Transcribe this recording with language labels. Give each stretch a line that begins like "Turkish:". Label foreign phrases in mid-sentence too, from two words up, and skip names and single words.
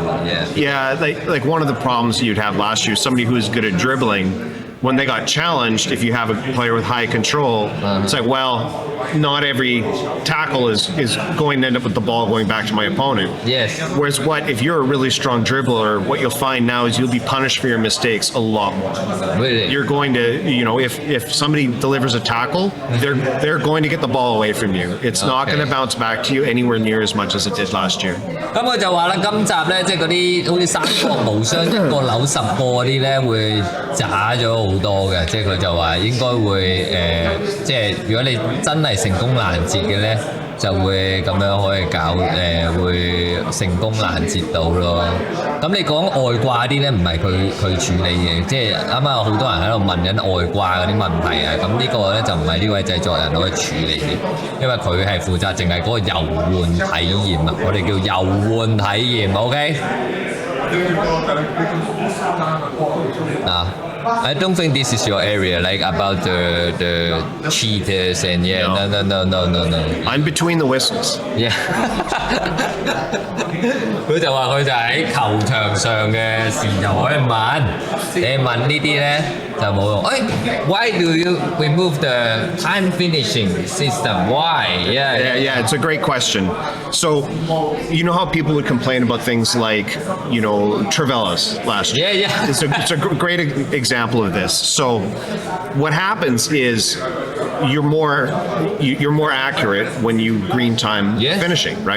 English: Like one of the problems you'd have last year, somebody who's good at dribbling, when they got challenged, if you have a player with high control, it's like, well, not every tackle is going to end up with the ball going back to my opponent. Yes. Whereas if you're a really strong dribbler, what you'll find now is you'll be punished for your mistakes a lot more. Really? You're going to, if somebody delivers a tackle, they're going to get the ball away from you. It's not going to bounce back to you anywhere near as much as it did last year.
Cantonese: 咁佢就話啦，今集咧即係嗰啲好似三國無雙一個扭10個嗰啲咧會渣咗好多嘅，即係佢就話應該會即係如果你真係成功攔截嘅咧，就會咁樣可以搞會成功攔截到咯。咁你講外掛啲咧，唔係佢處理嘅，即係啱啱有好多人喺度問緊外掛嗰啲問題啊。咁呢個咧就唔係呢位製作人可以處理嘅，因為佢係負責淨係嗰個遊玩體驗啊，我哋叫遊玩體驗 ，OK？
English: I don't think this is your area, like about the cheaters and no. I'm between the whistles. Yeah.
Cantonese: 佢就話佢就喺球場上嘅時就可以問，你問呢啲咧就冇用。
English: Why do you remove the time finishing system? Why? Yeah, it's a great question. So, you know how people would complain about things like, Travellas last year? Yeah. It's a great example of this. So, what happens is you're more accurate when you green time finishing, right?